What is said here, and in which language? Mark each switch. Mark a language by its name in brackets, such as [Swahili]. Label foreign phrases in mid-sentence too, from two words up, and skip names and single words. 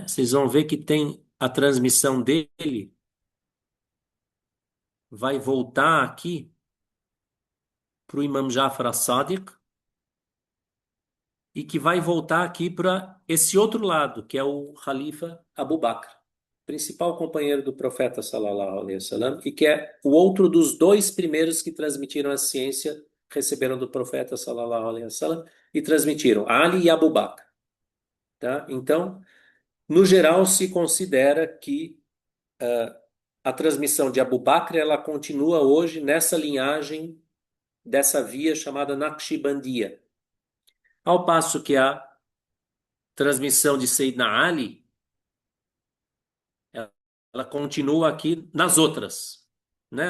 [Portuguese] Vocês vão ver que tem a transmissão dele vai voltar aqui para o Imam Jafar as-Sadiq e que vai voltar aqui para esse outro lado, que é o Khalifa Abu Bakr, principal companheiro do profeta [Arabic] صلى الله عليه وسلم, [Portuguese] e que é o outro dos dois primeiros que transmitiram a ciência, receberam do profeta [Arabic] صلى الله عليه وسلم [Portuguese] e transmitiram, Ali e Abu Bakr, tá? Então, no geral se considera que a transmissão de Abu Bakr, ela continua hoje nessa linhagem dessa via chamada Naqshbandiya. Ao passo que a transmissão de Sayyidina Ali, ela continua aqui nas outras, né?